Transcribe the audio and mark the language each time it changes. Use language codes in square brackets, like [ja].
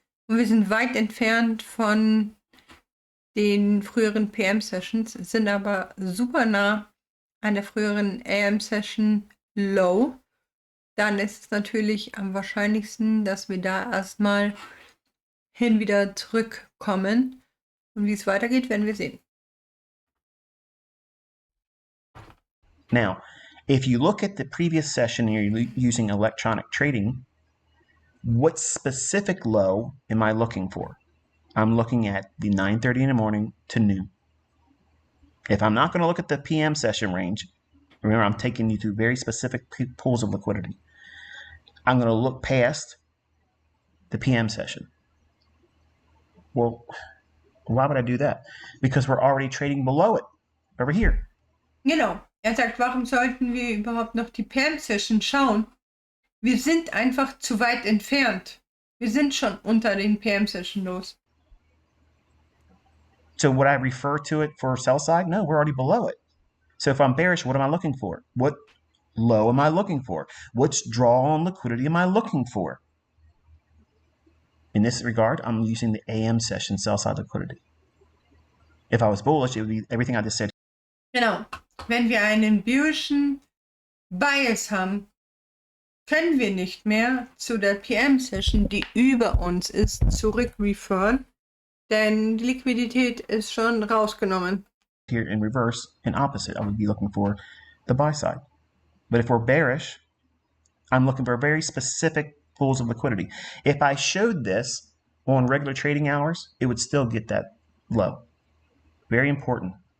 [de] Und wir sind weit entfernt von den früheren PM-Sessions, sind aber super nah an der früheren AM-Session Low. Dann ist es natürlich am wahrscheinlichsten, dass wir da erstmal wieder zurückkommen. Und wie es weitergeht, werden wir sehen. [en] Now, if you look at the previous session and you're using electronic trading, what specific low am I looking for? I'm looking at the 9:30 in the morning to noon. If I'm not going to look at the PM session range, remember I'm taking you through very specific pools of liquidity. I'm going to look past the PM session. Well, why would I do that? Because we're already trading below it over here. [de] Genau. Er sagt, warum sollten wir überhaupt noch die PM-Session schauen? Wir sind einfach zu weit entfernt. Wir sind schon unter den PM-Session los. [en] So would I refer to it for sell side? No, we're already below it. So if I'm bearish, what am I looking for? What low am I looking for? Which draw on liquidity am I looking for? In this regard, I'm using the AM session sell side liquidity. If I was bullish, it would be everything I just said. [de] Genau. Wenn wir einen bearischen Bias haben, können wir nicht mehr zu der PM-Session, die über uns ist, zurückreferen, denn die Liquidität ist schon rausgenommen. [en] Here in reverse and opposite, I would be looking for the buy side. But if we're bearish, I'm looking for very specific pools of liquidity. If I showed this on regular trading hours, it would still get that low. Very important.